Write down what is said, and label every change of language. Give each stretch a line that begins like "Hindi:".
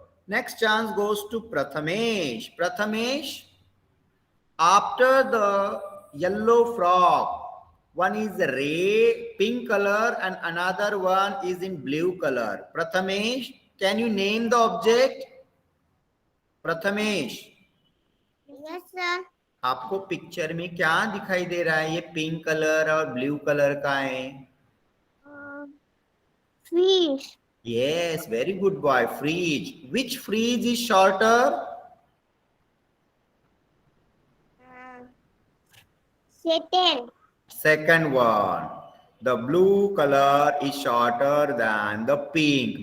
English: Next chance goes to Prathamesh. Prathamesh, after the yellow frog, one is red, pink color and another one is in blue color. Prathamesh, can you name the object? Prathamesh. Yes, sir.
Hindi: आपको picture में क्या दिखाई दे रहा है? ये pink colour और blue colour का है.
English: Fish. Yes, very good boy. Fridge. Which fridge is shorter? Second. Second one. The blue color is shorter than the pink.